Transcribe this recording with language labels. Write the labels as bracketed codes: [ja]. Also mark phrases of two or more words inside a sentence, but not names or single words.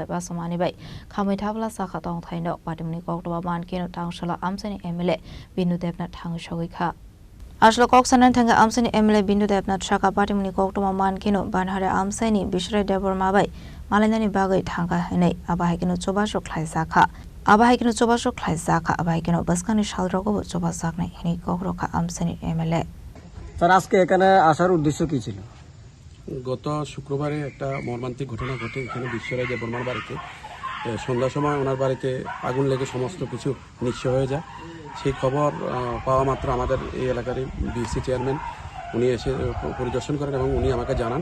[trp] বাসমানি বাই খাमै থাবলা সাখা তংথাইনগ বাদিমনি কক্তবা মানকেনো তাংশলা আমসাইনি এমএলএ বিনু দেবনাথ থাঙ্গি সগৈখা আসলে কক্সানান থাঙ্গা আমসাইনি এমএলএ বিনু দেবনাথ সাকা বাদিমনি কক্তবা মানকেনো বানহারে আমসাইনি বিশ্বরায় দেবরমা বাই মালাইনানি বাগৈ থাঙ্গা হাইনাই আবাহাইকেনো চবাসক খ্লাইসাখা আবাহাইকেনো চবাসক খ্লাইসাখা আবাহাইকেনো বাসকানি শালরগবো চবাসাকনাই হিনি কক্রখা আমসাইনি এমএলএ। [bn] স্যার আজকে এখানে আসার উদ্দেশ্য কি ছিল? গত শুক্রবারে একটা মর্মান্তিক ঘটনা ঘটে এখানে বিশ্বরায় দেববর্মার বাড়িতে। সন্ধ্যার সময় ওনার বাড়িতে আগুন লেগে সমস্ত কিছু নিঃস্ব হয়ে যায়। সেই খবর পাওয়া মাত্র আমাদের এই এলাকার বিসি চেয়ারম্যান উনি এসে পরিদর্শন করেন এবং উনি আমাকে জানান।